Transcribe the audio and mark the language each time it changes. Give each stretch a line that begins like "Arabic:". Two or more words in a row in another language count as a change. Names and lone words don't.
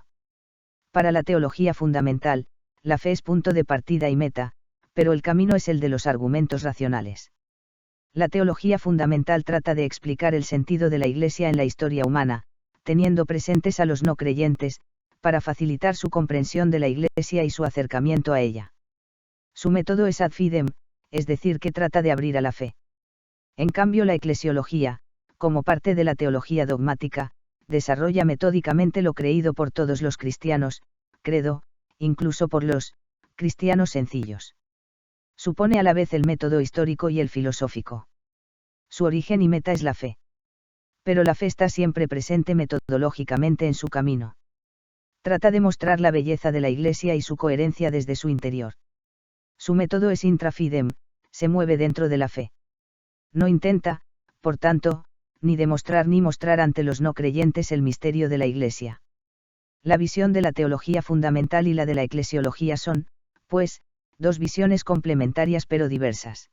Spanish: Para la teología fundamental, la fe es punto de partida y meta, pero el camino es el de los argumentos racionales. La teología fundamental trata de explicar el sentido de la Iglesia en la historia humana, teniendo presentes a los no creyentes, para facilitar su comprensión de la Iglesia y su acercamiento a ella. Su método es
Latin: ad fidem,
Spanish: es decir, que trata de abrir a la fe. En cambio, la eclesiología, como parte de la teología dogmática, desarrolla metódicamente lo creído por todos los cristianos, credo, incluso por los cristianos sencillos. Supone a la vez el método histórico y el filosófico. Su origen y meta es la fe. Pero la fe está siempre presente metodológicamente en su camino. Trata de mostrar la belleza de la Iglesia y su coherencia desde su interior. Su método es
Latin: intra fidem,
Spanish: se mueve dentro de la fe. No intenta, por tanto, ni demostrar ni mostrar ante los no creyentes el misterio de la Iglesia. La visión de la teología fundamental y la de la eclesiología son, pues, dos visiones complementarias pero diversas.